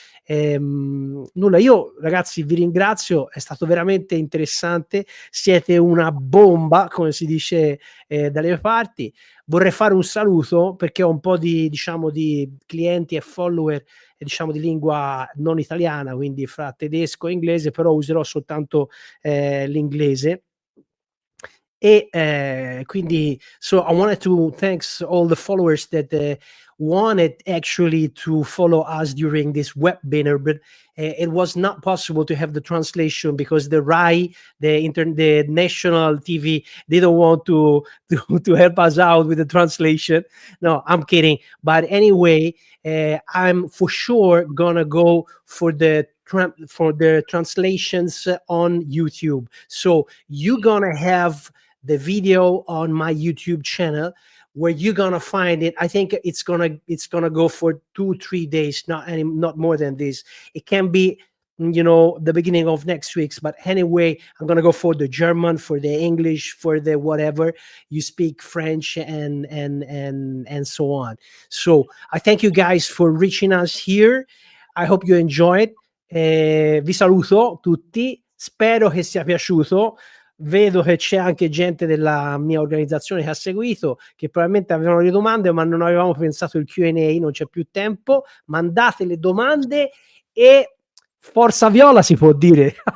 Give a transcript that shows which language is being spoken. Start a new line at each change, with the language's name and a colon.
Italian: Nulla, io ragazzi vi ringrazio, è stato veramente interessante, siete una bomba, come si dice dalle mie parti. Vorrei fare un saluto perché ho un po' di, diciamo, di clienti e follower diciamo di lingua non italiana, quindi fra tedesco e inglese, però userò soltanto l'inglese.
English: E quindi so I wanted to thanks all the followers that wanted actually to follow us during this webinar, but it was not possible to have the translation because the RAI, the national TV, they don't want to help us out with the translation. No, I'm kidding. But anyway, I'm for sure gonna go for the translations on YouTube. So you're gonna have the video on my YouTube channel where you're gonna find it. I think it's gonna go for 2-3 days, not more than this. It can be, you know, the beginning of next week's, but anyway, I'm gonna go for the German, for the English, for the whatever you speak, French and so on. So I thank you guys for reaching us here. I hope you enjoyed.
Italian: Vi saluto tutti, spero che sia piaciuto. Vedo che c'è anche gente della mia organizzazione che ha seguito, che probabilmente avevano le domande, ma non avevamo pensato il Q&A, non c'è più tempo. Mandate le domande e forza Viola, si può dire.